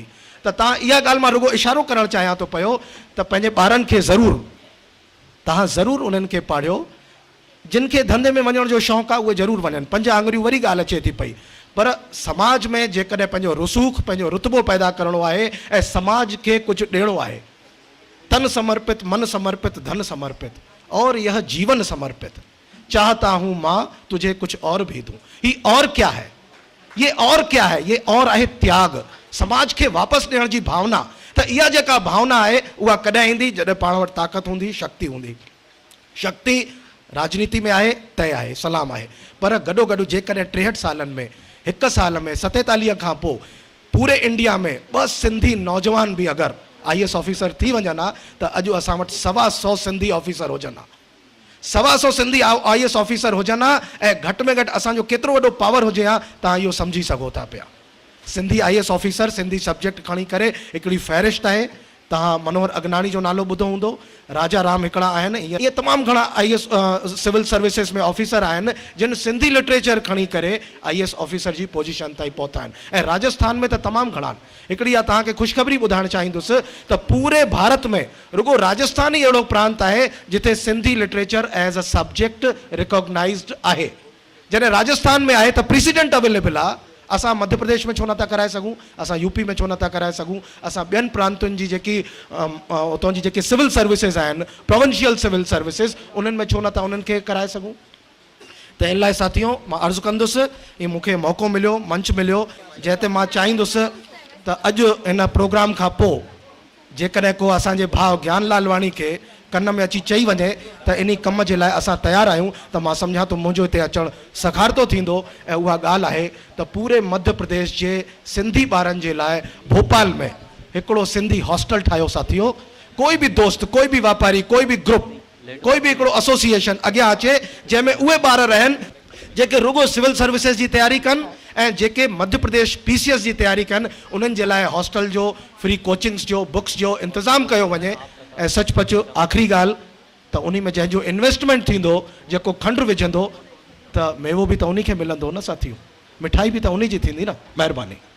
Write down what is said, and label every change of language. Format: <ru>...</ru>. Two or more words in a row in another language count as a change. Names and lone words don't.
<sd>त तव्हां इहा ॻाल्हि मां रुगो इशारो करणु चाहियां थो पियो त पंहिंजे ॿारनि खे तव्हां ज़रूरु उन्हनि खे पाढ़ियो, जिन खे धंधे में वञण जो शौक़ु आहे उहे ज़रूरु वञनि, 5 आङुरियूं वरी ॻाल्हि अचे थी पई, पर समाज में जेकॾहिं पंहिंजो रुसूख़, पंहिंजो रुतबो पैदा करणो आहे ऐं समाज खे कुझु ॾियणो आहे,</sd> <hi>तन समर्पित, मन समर्पित, धन समर्पित और यह जीवन समर्पित, चाहता हूँ माँ तुझे कुछ और भी दूँ। ये और क्या है, ये और क्या है,</hi> <sd>ये और आहे त्याग, समाज के वापस ॾियण जी भावना। त इहा जेका भावना आहे उहा कॾहिं ईंदी जॾहिं पाण वटि ताक़त हूंदी, शक्ति हूंदी। शक्ति राजनीति में आहे, तय आहे, सलाम आहे, पर गॾोगॾु जेकॾहिं 63 सालनि में 1 साल में 47 खां पोइ पूरे इंडिया में 2 सिंधी नौजवान बि अगरि</sd> <en>IAS officer</en> <sd>थी वञनि हा त अॼु असां वटि 125 सिंधी ऑफिसर हुजनि हा, 125</sd> <en>Sindhi IAS officer</en> <sd>हुजनि हा, ऐं घटि में घटि असांजो केतिरो वॾो पावर हुजे हा, तव्हां इहो सम्झी सघो था पिया।</sd> <en>Sindhi IAS officer Sindhi subject</en> <sd>खणी करे हिकिड़ी फ़हिरिस्त आहे, तव्हां मनोहर अगनाणी जो नालो ॿुधो हूंदो, राजा राम हिकिड़ा आहिनि, इहे तमामु घणा</sd> <en>IAS civil services</en> <sd>में ऑफिसर आहिनि जिन</sd> <en>Sindhi literature</en> <sd>खणी करे</sd> <en>IAS officer</en> <sd>जी पोजीशन ताईं पहुता आहिनि, ऐं राजस्थान में त तमामु घणा आहिनि। हिकिड़ी इहा तव्हांखे ख़ुशख़बरी ॿुधाइणु चाहींदुसि त पूरे भारत में रुगो राजस्थान ई अहिड़ो प्रांत आहे जिथे</sd> <en>Sindhi literature as a subject recognized</en> <sd>आहे। जॾहिं राजस्थान में आहे त प्रेसिडेंट अवेलेबल आहे, असां मध्य प्रदेश में छो नथा कराए सघूं, असां यूपी में छो नथा कराए सघूं, असां ॿियनि प्रांतुनि जी जेकी उतां जी जेके</sd> <en>civil services</en> <sd>आहिनि,</sd> <en>provincial civil services,</en> <sd>उन्हनि में छो नथा उन्हनि खे कराए सघूं। त इन लाइ साथियों मां अर्ज़ु कंदुसि, हीअ मूंखे मौक़ो मिलियो, मंच मिलियो, जंहिं ते मां चाहींदुसि त अॼु हिन प्रोग्राम खां पोइ जेकॾहिं को असांजे भाउ ज्ञान लालवाणी खे कन में अची चई वञे त इन कम जे लाइ असां तयारु आहियूं, त मां सम्झां थो मुंहिंजो हिते अचणु सखारतो थींदो। ऐं उहा ॻाल्हि आहे त पूरे मध्य प्रदेश जे सिंधी ॿारनि जे लाइ भोपाल में हिकिड़ो सिंधी हॉस्टल ठाहियो साथियो। कोई बि दोस्त, कोई बि वापारी, कोई बि ग्रुप, कोई बि हिकिड़ो एसोसिएशन अॻियां अचे जंहिंमें उहे ॿार रहनि जेके रुगो</sd> <en>civil services</en> <sd>जी तयारी कनि ऐं जेके मध्य प्रदेश PCS जी तयारी कनि, उन्हनि जे लाइ हॉस्टल जो,</sd> <en>free coachings</en> <sd>जो, बुक्स जो इंतज़ाम कयो वञे। ऐं सचपच आख़िरी ॻाल्हि त उन में जंहिंजो इन्वेस्टमेंट थींदो, जेको खंडु विझंदो, त मेवो बि त उन खे मिलंदो न साथियो, मिठाई बि त उन जी थींदी न। महिरबानी।</sd>